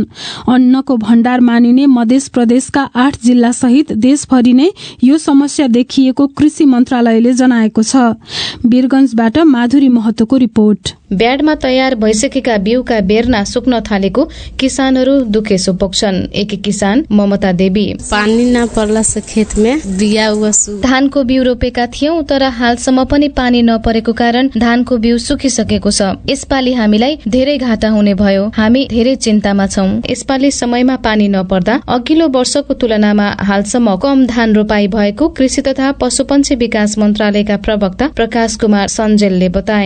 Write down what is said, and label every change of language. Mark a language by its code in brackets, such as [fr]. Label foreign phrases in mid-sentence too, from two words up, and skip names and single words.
[ne] अन्नको भण्डार मानिने मध्य प्रदेशका 8 जिल्ला सहित देशभरि नै यो समस्या देखिएको कृषि मन्त्रालयले जनाएको छ। वीरगंजबाट माधुरी महतोको रिपोर्ट। ब्याडमा तयार भइसकेका बिउका बेर्ना सुक्न थालेको किसानहरू दुखेसो पोख्छन्। एक किसान ममता देवी, [bho] पानी नपर्ला से खेत में बिया हुआ [ne] धानको बिउ रोपेका थियौं तर हालसम्म पनि पानी नपरेको कारण धानको बिउ सुकिसकेको छ। यसपालि हामीलाई धेरै घाटा हुने भयो। हामी धेरै चिन्तामा छौं। यसपालि समयमा पानी नपर्दा अघिल्लो वर्षको तुलनामा हालसम्म कम धान रोपाई भएको कृषि तथा पशुपन्छी विकास मन्त्रालयका प्रवक्ता प्रकाश कुमार सञ्जेलले बताए।